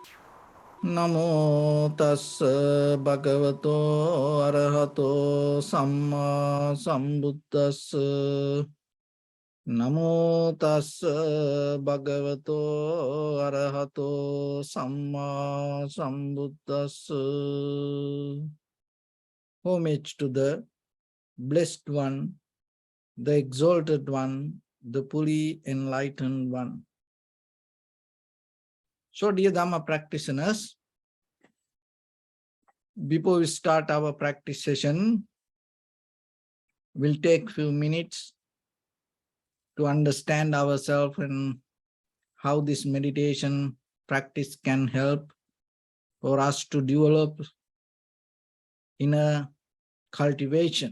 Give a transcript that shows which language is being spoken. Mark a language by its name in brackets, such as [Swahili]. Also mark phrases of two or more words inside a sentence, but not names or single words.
[Pali] Namo tassa bhagavato arahato samma sambuddhassa. Namo tassa bhagavato arahato samma sambuddhassa. [English] Homage to the Blessed One, the Exalted One, the fully enlightened One. So, dear Dharma practitioners, before we start our practice session, we'll take a few minutes to understand ourselves and how this meditation practice can help for us to develop inner cultivation.